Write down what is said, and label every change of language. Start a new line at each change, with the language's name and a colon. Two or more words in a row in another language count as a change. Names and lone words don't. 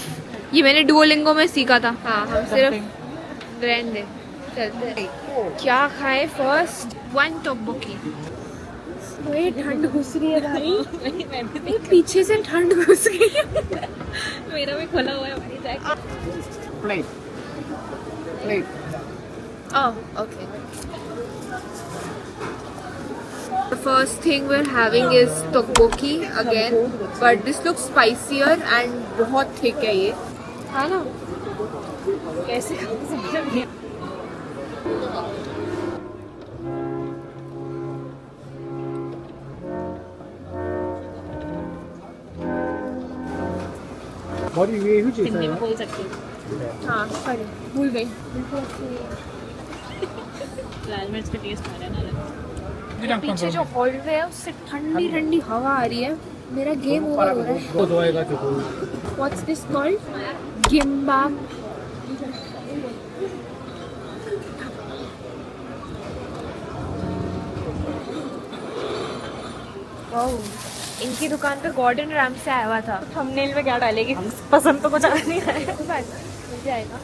Hindi: ये मैंने डुओलिंगो में सीखा था. हाँ हम सिर्फ रहने दे. चलते क्या खाए फर्स्ट? वन टोकबोकी. ये ठंड घुस रही है भाई. पीछे से ठंड घुस गई है. मेरा भी खुला हुआ है भाई जैकेट.
English: Plate. Oh, okay. The first thing we're having is tteokbokki again, but this looks spicier and बहुत thick
Hindi: है ये. है ना? कैसे
Korean: 머리 위에 휴지
Hindi: हिंदी में
Korean: 있어요?
Hindi: बोल सकती हूँ. हाँ सॉरी भूल गई. लाल मिर्च का टेस्ट आ रहा है ना. पीछे जो हॉलवे है उससे ठंडी ठंडी हवा आ रही है. मेरा
English: game over
Hindi: हो रहा है.
Korean: 그거 좋아해가지고
English: What's this called? Gimbap. Wow.
Hindi: इनकी दुकान पे गॉर्डन रैम्से आया हुआ था. थंबनेल में क्या डालेगी? पसंद तो कुछ आ नहीं रहा है. मिल जाएगा.